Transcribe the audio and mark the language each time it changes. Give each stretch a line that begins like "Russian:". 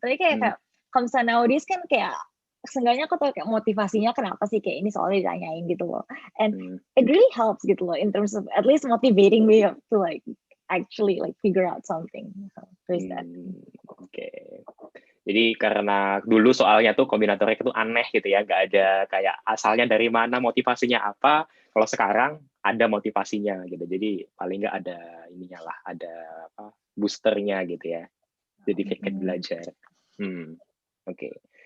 Indonesian: Tapi kayak kalau misalnya nowadays kan kayak seenggaknya aku tahu kayak motivasinya kenapa sih kayak ini soalnya ditanyain gitu loh.
English: And it really helps
Indonesian: gitu loh
English: in terms of at least motivating me to like actually like figure out something. There's that. Oke.
Indonesian: Jadi karena dulu soalnya tuh kombinatorik itu aneh gitu ya, nggak ada kayak asalnya dari mana, motivasinya apa. Kalau sekarang ada motivasinya gitu. Jadi paling nggak ada ininya lah, ada apa, boosternya gitu ya. Jadi kayak belajar. Oke.